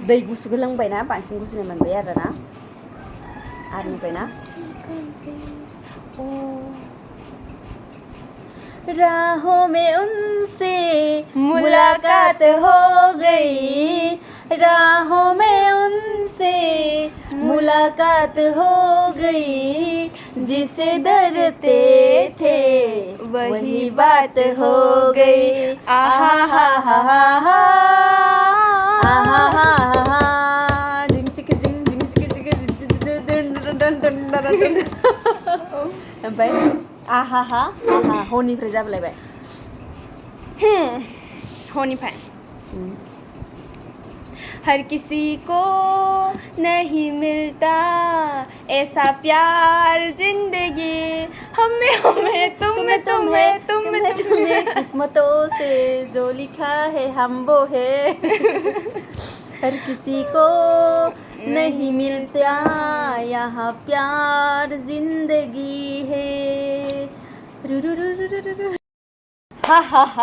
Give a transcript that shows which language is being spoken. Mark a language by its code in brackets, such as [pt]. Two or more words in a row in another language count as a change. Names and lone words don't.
[brx] दै गुसुखौ लोंबायना बांसिन गुजुनाय मोनबाय आरोना आरोनिफ्रायना [hi] राहों में उनसे मुलाकात हो गई राहों में उनसे मुलाकात हो गई जिसे डरते थे वही बात हो गई आहा हा हा हा हा आहा हा हा हा जिंग चिक जिंग जिंग चिक चिक ओमफ्राय आहा हा आहा [brx] हनिफ्राय जाबलायबाय [hi] हनिफ्राय हर किसी को नहीं मिलता ऐसा प्यार जिंदगी हमें हमें तुम्हें तुम्हें तुम्हें तुम्हें किस्मतों से जो लिखा है हम वो है हर किसी को नहीं मिलता यहाँ प्यार जिंदगी है हा हा हा